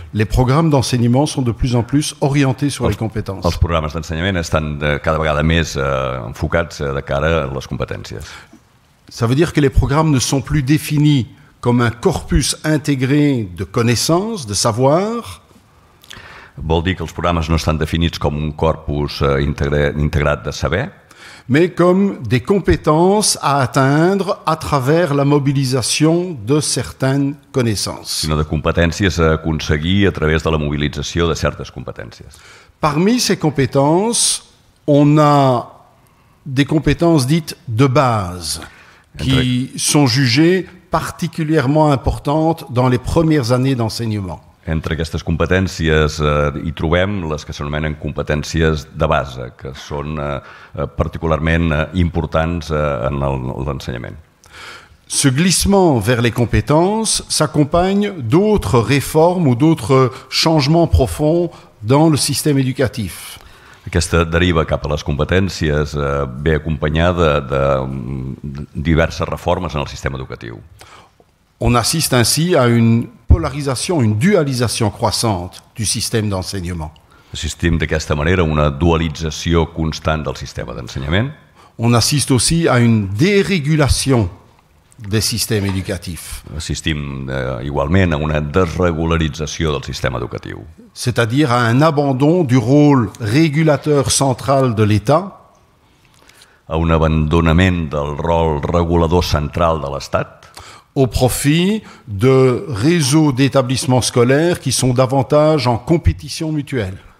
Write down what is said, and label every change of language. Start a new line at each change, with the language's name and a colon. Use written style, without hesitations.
French: les programmes d'enseignement sont de plus en plus orientés sur les compétences.
Catalan: Els programes d'ensenyament estan cada vegada més enfocats de cara a les competències.
French: Ça veut dire que les programmes ne sont plus définis comme un corpus intégré de connaissances, de savoir.
Catalan: Vol dir que els programes no estan definits com un corpus integrat de saber,
French: mais comme des compétences à atteindre à travers la mobilisation de certaines connaissances.
Catalan: Sinó de competències a aconseguir a través de la mobilització de certes competències.
French: Parmi ces compétences, on a des compétences dites de base, qui sont jugées particulièrement importantes dans les premières années d'enseignement.
Catalan: Entre aquestes competències hi trobem les que s'anomenen competències de base, que són particularment importants en l'ensenyament.
French: Ce glissement vers les compétences s'accompagne d'autres réformes ou d'autres changements profonds dans le système éducatif.
Catalan: Aquesta deriva cap a les competències ve acompanyada de diverses reformes en el sistema educatiu.
French: On assiste ainsi à une polarisation, une dualisation croissante du système d'enseignement.
Catalan: Assistim d'aquesta manera a una dualització constant del sistema d'ensenyament.
French: On assiste aussi à une dérégulation des systèmes éducatifs.
Catalan: Assistim igualment a una desregularització del sistema educatiu,
French: C'est-à-dire à un abandon du rôle régulateur central de l'État
Catalan: a un abandonament del rol regulador central de l'Estat
French: au profit de réseaux d'établissements scolaires qui sont davantage en compétition mutuelle.